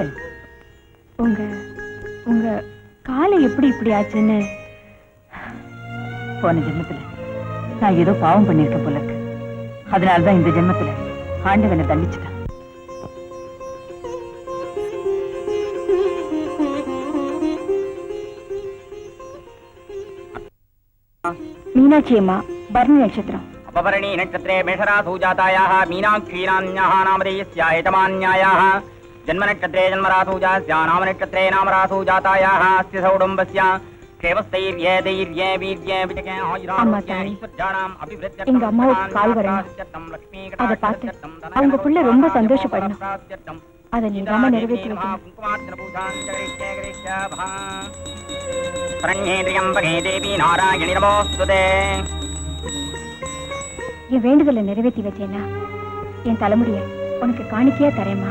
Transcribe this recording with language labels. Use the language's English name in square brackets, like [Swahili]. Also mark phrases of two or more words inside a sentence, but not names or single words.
[Tamil] உங்க உங்க காலை எப்படி இப்படி ஆச்சுன்னு போன ஜென்மத்துல நான் ஏதோ பாவம் பண்ணிருக்கேன் போல இருக்கு. அதனாலதான் இந்த ஜென்மத்துல ஆண்டவனை தண்டிச்சுட்டான். மீனாட்சி அம்மா, பரணி நட்சத்திரம். [Sanskrit] अपवर्णी नक्षत्रे मेषरासु जातायाः मीनाक्षीरान्याः नामधेयस्याः एतमान्यायाः जन्मनक्षत्रे जन्मरासु जास्याः नामनक्षत्रे नामरासु जातायाः अस्य सौडम्बस्य केवस्तैर्ये दैर्ये वीर्ये विजये आयुरारोग्ये ऐश्वर्याणाम् अभिवृद्ध्यर्थं [Tamil] எங்க அம்மாவுக்கு கால் வரணும். அதை பார்த்து அவங்க புள்ள ரொம்ப சந்தோஷப்படணும். அதை நீங்காம நிறைவேற்றி வைக்கணும். [Sanskrit] प्रण्येन्द्रियम्बके देवि नारायणि नमोस्तुते. [Tamil] என் வேண்டுதலை நிறைவேற்றி வச்சேன்னா என் தலைமுடிய உனக்கு காணிக்கையா தரேம்மா.